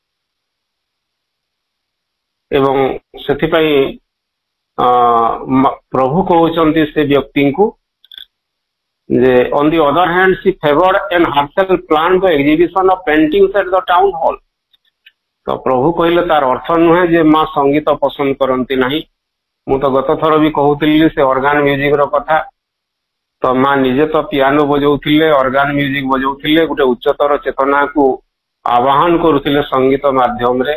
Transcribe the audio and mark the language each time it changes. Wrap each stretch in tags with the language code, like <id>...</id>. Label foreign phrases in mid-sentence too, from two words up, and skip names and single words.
<or>ଏବଂ ସେଥିପାଇଁ ପ୍ରଭୁ କହୁଛନ୍ତି ସେ ବ୍ୟକ୍ତିଙ୍କୁ ଯେ</or> <en>on the other hand she favored and herself planned the exhibition of paintings at the town hall।</en> <or>ତ ପ୍ରଭୁ କହିଲେ ତାର ଅର୍ଥ ନୁହେଁ ଯେ ମା ସଙ୍ଗୀତ ପସନ୍ଦ କରନ୍ତି ନାହିଁ। ମୁଁ ତ ଗତ ଥର ବି କହୁଥିଲି ସେ</or> <en>organ music</en> <or>ର କଥା। ତ ମା ନିଜେ ତ ପିଆନୋ ବଜାଉଥିଲେ,</or> <en>organ music</en> <or>ବଜାଉଥିଲେ, ଗୋଟେ ଉଚ୍ଚତର ଚେତନାକୁ ଆବାହନ କରୁଥିଲେ ସଙ୍ଗୀତ ମାଧ୍ୟମରେ।</or>